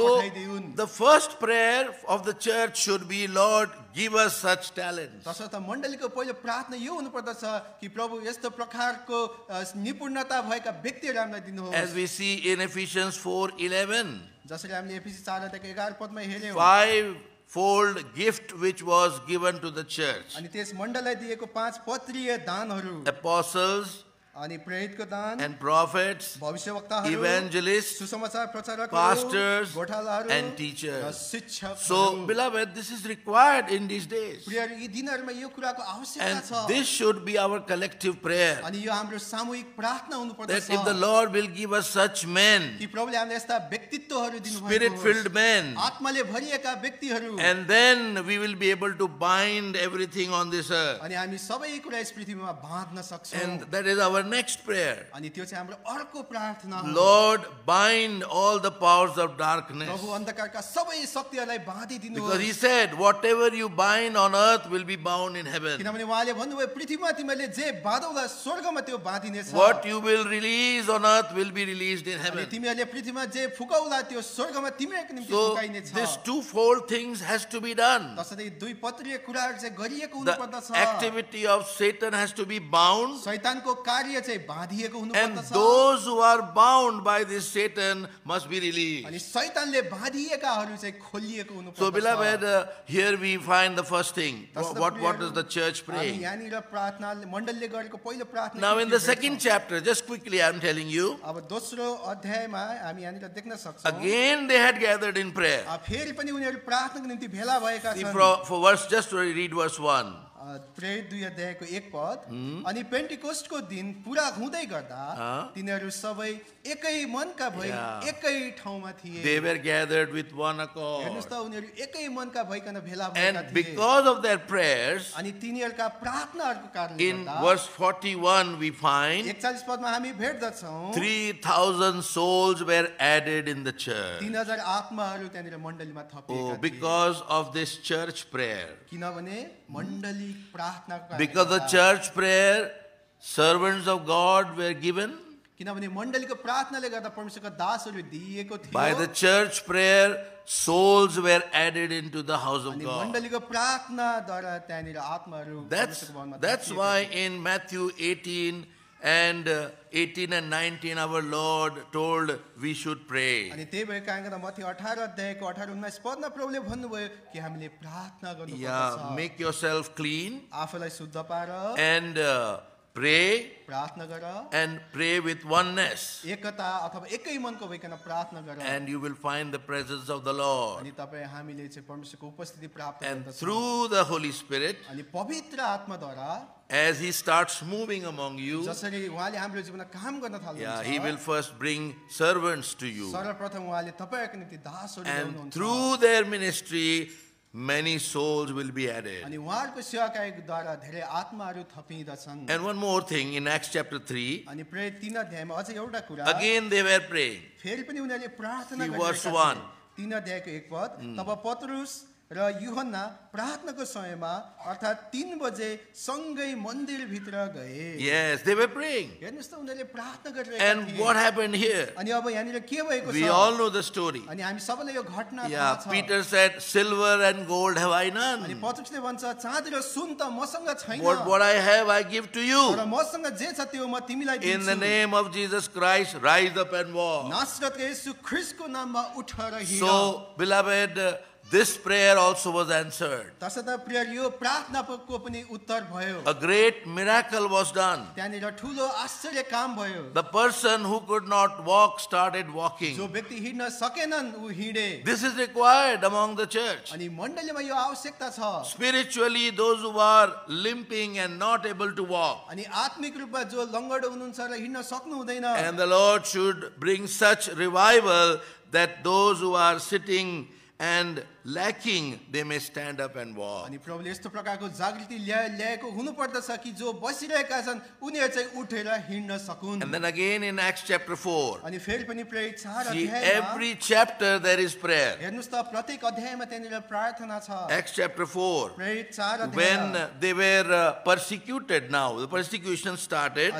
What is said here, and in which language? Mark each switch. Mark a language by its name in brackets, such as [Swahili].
[English] So [Nepali] पठाइदिउन् [English] the first prayer of the church should be, Lord, give us such talents. [Nepali] तसर्थ मण्डलीको पहिलो प्रार्थना यो हुनुपर्दछ कि प्रभु यस्तो प्रकारको निपुणता भएका व्यक्तिहरू हामीलाई दिनुहोस् [English] As we see in Ephesians 4:11, [Nepali] जसरी हामीले एफिसी 4 अध्यायको 11 पदमा हेर्यौं [English] five-fold gift which was given to the church: [Nepali] अनि त्यस मण्डललाई दिएको 5 पत्रीय दानहरू [English] apostles [Nepali] अनि प्रेरितको दान [English] and prophets, [Nepali] भविष्यवक्ताहरू [English] evangelists, [Nepali] सुसमाचार प्रचारकहरू [English] pastors, [Nepali] गोठालाहरू [English] and [Nepali] र [English] teachers. [Nepali] शिक्षकहरू [English] So, beloved, this is required in these days. [Nepali] प्रियहरू यी दिनहरुमा यो कुराको आवश्यकता [English] And [Nepali] छ [English] this should be our collective prayer. [Nepali] अनि यो हाम्रो सामूहिक प्रार्थना [English] That [Nepali] हुनुपर्दछ [English] if the Lord will give us such men, [Nepali] कि प्रभुले हामीलाई यस्ता व्यक्तित्वहरू दिनुभएको [English] spirit-filled men, [Nepali] आत्माले भरिएका व्यक्तिहरू [English] and then we will be able to bind everything on this earth. [Nepali] अनि हामी सबै कुरा यस पृथ्वीमा बाँध्न सक्छौं [English] And that is our next prayer. [Nepali] अनि त्यो चाहिँ हाम्रो अर्को प्रार्थना हो [English] Lord, bind all the powers of darkness. [Nepali] प्रभु अन्धकारका सबै शक्तिहरूलाई बाँधिदिनुहोस् [English] Because he said, whatever you bind on earth will be bound in heaven. [Nepali] किनभने उहाँले भन्नुभयो पृथ्वीमा तिमीले जे बाँधौला स्वर्गमा त्यो बाँधिनेछ [English] What you will release on earth will be released in [Nepali] अनि [English] heaven. [Nepali] तिमीहरूले पृथ्वीमा जे फुकाउला त्यो स्वर्गमा तिमीहरूको निम्ति [English] So [Nepali] फुकाइनेछ [English] this twofold things has to be done. [Nepali] तसर्थ दुई पत्रीय कुराहरू चाहिँ गरिएको [English] The [Nepali] हुनुपर्दछ [English] activity of Satan has to be bound, [Nepali] शैतानको कार्य चाहिँ बाँधिएको [English] and [Nepali] हुनुपर्दछ [English] those who are bound by this Satan must be [Nepali] अनि [English] released. [Nepali] शैतानले बाँधिएकाहरू चाहिँ खोलिएको [English] So [Nepali] हुनुपर्दछ [English] beloved, here we find the first thing. What does the church [Nepali] अनि [English] pray? [Nepali] यहाँनिर प्रार्थना मण्डलले गरेको पहिलो प्रार्थना [English] Now [Nepali] के [English] in [Nepali] के [English] the [Nepali] भेट्छौँ? [English] second chapter, just quickly I am telling you, [Nepali] अब दोस्रो अध्यायमा हामी यहाँनिर देख्न सक्छौँ [English] again they had gathered in prayer. [Nepali] फेरि पनि उनीहरू प्रार्थनाको निम्ति भेला भएका [English] See, [Nepali] छन् [English] for verse, just to read verse 1. [Nepali] प्रेरित 2 अध्यायको 1 पद अनि पेन्टिकोस्टको दिन पूरा हुँदै गर्दा तिनीहरू सबै एकै मनका भई एकै ठाउँमा थिए [English] They were gathered with one accord. [Nepali] हेर्नुस् त उनीहरू एकै मनका भइकन भेला भएका [English] And [Nepali] थिए [English] because of their prayers, [Nepali] अनि तिनीहरूका प्रार्थनाहरूको कारणले [English] in [Nepali] गर्दा [English] verse 41 we find [Nepali] 41 पदमा हामी भेट्दछौँ [English] 3,000 souls were added in the church. [Nepali] 3000 आत्माहरू त्यहाँनिर मण्डलीमा थपिएका [English] Oh, [Nepali] थिए [English] because of this church prayer. [Nepali] किनभने मण्डली प्रार्थनाको कारणले [English] Because the [Nepali] गर्दा, [English] church prayer, servants of God were given. [Nepali] किनभने मण्डलीको प्रार्थनाले गर्दा परमेश्वरका दासहरू दिएको [English] By [Nepali] थियो [English] the church prayer, souls were added into the house of [Nepali] अनि [English] God. [Nepali] मण्डलीको प्रार्थनाद्वारा त्यहाँनिर आत्माहरू परमेश्वरको भवनमा [English] That's [Nepali] थपिएका [English] why [Nepali] थिए। [English] in Matthew 18 and 19 our Lord told we should pray. [Nepali] अनि त्यही भएको कारणले गर्दा मत्ती 18 अध्यायको 18 19 पदमा प्रभुले भन्नुभयो कि हामीले प्रार्थना गर्नुपर्दछ [English] Yeah, make yourself clean [Nepali] आफूलाई शुद्ध पार [English] and pray [Nepali] प्रार्थना गर [English] and pray with oneness, [Nepali] एकता अथवा एकै मनको भइकन प्रार्थना गर [English] and you will find the presence of the Lord. [Nepali] अनि तपाईँ हामीले चाहिँ परमेश्वरको उपस्थिति प्राप्त [English] And [Nepali] गर्दछौँ [English] through the Holy Spirit, [Nepali] अनि पवित्र आत्माद्वारा [English] as He starts moving among you, [Nepali] जसरी उहाँले हाम्रो जीवनमा काम गर्न [English] yeah, He [Nepali] थाल्नुहुन्छ [English] will first bring servants to you. [Nepali] सर्वप्रथम उहाँले तपाईँहरूको निम्ति दासहरू [English] And [Nepali] ल्याउनुहुन्छ [English] through their ministry, many souls will be added. [Nepali] अनि उहाँहरूको सेवाकारीद्वारा धेरै आत्माहरू थपिँदछन् [English] And one more thing in Acts chapter 3, [Nepali] अनि प्रेरित 3 अध्यायमा अझै एउटा कुरा [English] again they were praying. [Nepali] फेरि पनि उनीहरूले प्रार्थना [English] See, [Nepali] गरिरहेका [English] verse [Nepali] थिए। [English] 1. [Nepali] 3 अध्यायको 1 पद तब पत्रुस र यूहन्ना प्रार्थनाको समयमा अर्थात् 3 बजे सँगै मन्दिरभित्र गए [English] Yes, they were praying. [Nepali] हेर्नुस् त उनीहरूले प्रार्थना गरिरहेका [English] And [Nepali] थिए [English] what happened here? [Nepali] अनि अब यहाँनिर के भएको [English] We [Nepali] छ [English] all know the story. [Nepali] अनि हामी सबैलाई यो घटना [English] Yeah, [Nepali] थाहा छ [English] Peter said, silver and gold have I [Nepali] अनि [English] none. [Nepali] पत्रुसले भन्छ चाँदी र सुन त मसँग छैन [English] What I have I give to [Nepali] तर [English] you. [Nepali] मसँग जे छ त्यो म तिमीलाई [English] In the [Nepali] दिन्छु [English] name of Jesus Christ, rise up and walk. [Nepali] नासरतको येशू ख्रीष्टको नाममा उठ र हिँड [English] So, beloved, this prayer also was answered. [Nepali] तसर्थ प्रिय यो प्रार्थनाको पनि उत्तर भयो [English] A great miracle was done. [Nepali] त्यहाँनिर ठुलो आश्चर्य काम भयो [English] The person who could not walk started [Nepali] जो [English] walking. [Nepali] व्यक्ति हिँड्न सकेनन् ऊ हिँडे [English] This is required among the church. [Nepali] अनि मण्डलीमा यो आवश्यकता छ [English] Spiritually, those who are limping and not able to walk. [Nepali] अनि आत्मिक रूपमा जो लङ्गडो हुनुहुन्छ र हिँड्न सक्नु हुँदैन [English] And the Lord should bring such revival that those who are sitting and lacking, they may stand up and walk. [Nepali] अनि प्रभुले यस्तो प्रकारको जागृति ल्याएको हुनुपर्दछ कि जो बसिरहेका छन् उनीहरू चाहिँ उठेर हिँड्न सकुन् [English] And then again in Acts chapter 4, [Nepali] अनि फेरि पनि प्रेरित 4 [English] see, [Nepali] अध्यायमा [English] every chapter there is prayer. [Nepali] हेर्नुस् त प्रत्येक अध्यायमा त्यहाँनिर प्रार्थना छ [English] Acts chapter 4, [Nepali] प्रेरित 4 [English] when [Nepali] अध्याय [English] they were persecuted now, the persecution started,